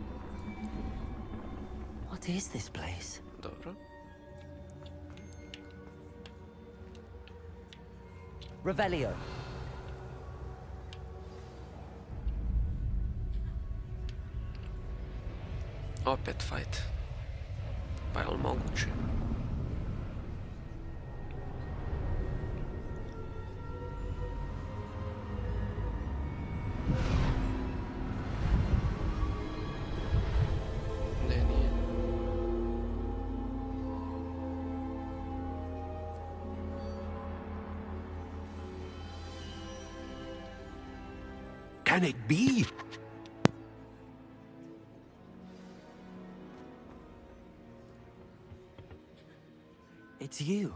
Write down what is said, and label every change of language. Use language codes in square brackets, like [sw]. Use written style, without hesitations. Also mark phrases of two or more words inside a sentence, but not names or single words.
[en] What is this place? [bs] Dobro. Revelio. Opet fight. Pa je li moguće? Ne, nije. [en] Can it be? It's you.